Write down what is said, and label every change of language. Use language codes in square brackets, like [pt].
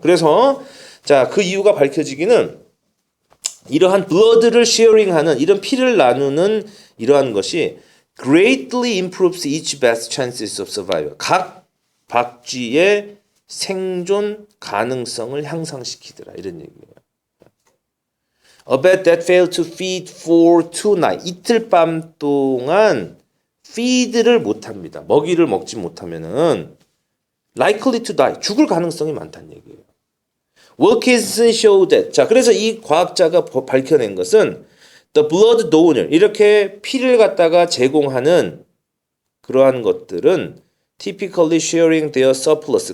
[ko] 그래서 자, 그 이유가 밝혀지기는 이러한 blood를 sharing하는 이런 피를 나누는 이러한 것이 [en] greatly improves each bat's chances of survival. [ko] 각 박쥐의 생존 가능성을 향상시키더라. 이런 얘기예요. [en] A bat that failed to feed for 2 nights. [ko] 이틀 밤 동안 feed를 못합니다. 먹이를 먹지 못하면은 [en] likely to die. [ko] 죽을 가능성이 많다는 얘기예요. [en] Wilkinson showed that. [ko] 자, 그래서 이 과학자가 밝혀낸 것은 [en] the blood donor. [ko] 이렇게 피를 갖다가 제공하는 그러한 것들은 [en] typically sharing their surplus.